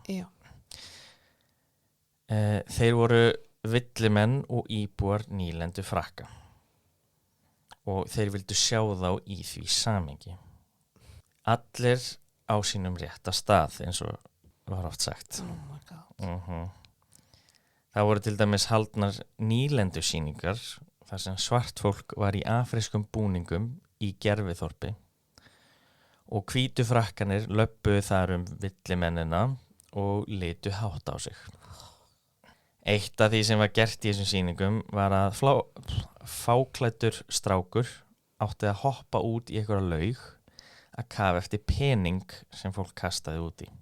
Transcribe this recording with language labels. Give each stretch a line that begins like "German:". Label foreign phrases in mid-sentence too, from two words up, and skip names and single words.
Icelandic: Já. Þeir voru villimenn og íbúar nýlendu Frakka og þeir vildu sjá þá í því samhengi. Allir á sínum rétta stað eins og var oft sagt.
English: Oh my god.
Icelandic: Það voru til dæmis haldnar nýlendu sýningar þar sem svart fólk var í afrískum búningum í gerviþorpi og hvítu frakkanir löbbuðu þar villimennina og litu hátt á sig. Eitt af því sem var gert í þessum sýningum var að fáklæddur strákur átti að hoppa út í einhverja laug að kafa eftir pening sem fólk kastaði út í.